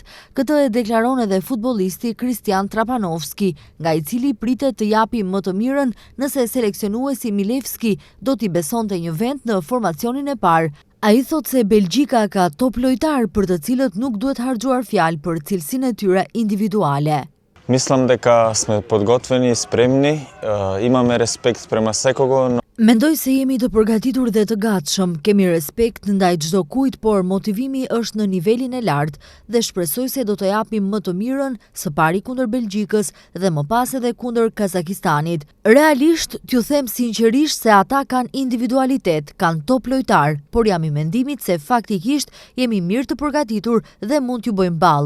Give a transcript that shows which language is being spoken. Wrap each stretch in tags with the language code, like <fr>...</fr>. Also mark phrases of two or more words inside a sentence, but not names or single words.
<sq>Këtë e deklaron edhe futbollisti Kristian Trapanovski, nga i cili pritet të japi më të mirën nëse seleksionuesi Milevski do t'i besonte një vend në formacionin e parë. Ai thot se Belgjika ka top lojtar për të cilët nuk duhet harxuar fjalë për cilësinë e tyre individuale.</sq> <mk>Mislim дека сме подготвени, спремни, имаме респект према секого.</mk> <sq>Mendoj se jemi të përgatitur dhe të gatshëm, kemi respekt ndaj çdo kujt, por motivimi është në nivelin e lartë dhe shpresoj se do të japim më të mirën, së pari kundër Belgjikës dhe më pas edhe kundër Kazakistanit. Realisht, t'ju them sinqerisht se ata kanë individualitet, kanë top lojtar, por jam i mendimit se faktikisht jemi mirë të përgatitur dhe mund t'ju bëjmë ballë.</sq>